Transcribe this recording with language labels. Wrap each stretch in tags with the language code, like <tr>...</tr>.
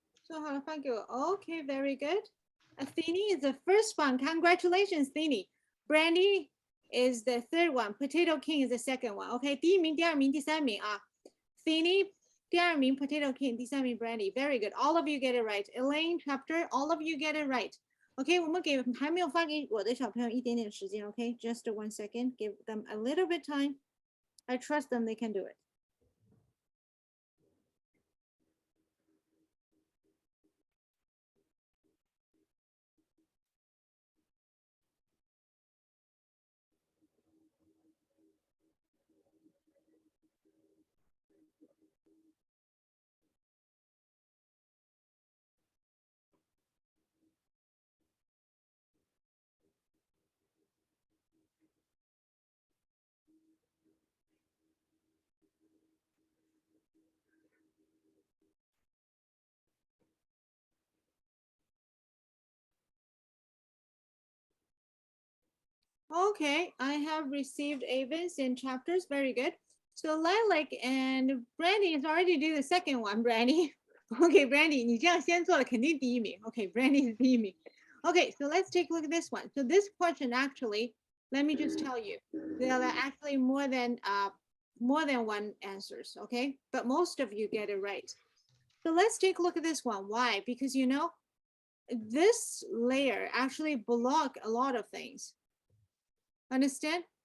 <en>So how to go? Okay, very good. Athene is the first one. Congratulations, Athene. Brandy is the third one. Potato King is the second one.</en> <zh>Okay, 第一名、第二名、第三名啊。</zh> <en>Athene,</en> <zh>第二名</zh> <en>Potato King,</en> <zh>第三名</zh> <en>Brandy. Very good. All of you get it right. Elaine, Chapter, all of you get it right.</en> <zh>Okay, 我们给还没有发给我的小朋友一点点时间。</zh> <en>Okay, just 1 second. Give them a little bit time. I trust them. They can do it. Okay, I have received Avens in chapters. Very good. So Lilac and Brandy is already do the second one, Brandy.</en> <zh>Okay, Brandy, 你这样先做了肯定第一名.</zh> <en>Okay, Brandy is</en> <zh>第一名.</zh> <en>Okay, so let's take a look at this one. So this question actually, let me just tell you, there are actually more than one answers, okay? But most of you get it right. So let's take a look at this one. Why? Because you know, this layer actually block a lot of things. Understand?</en>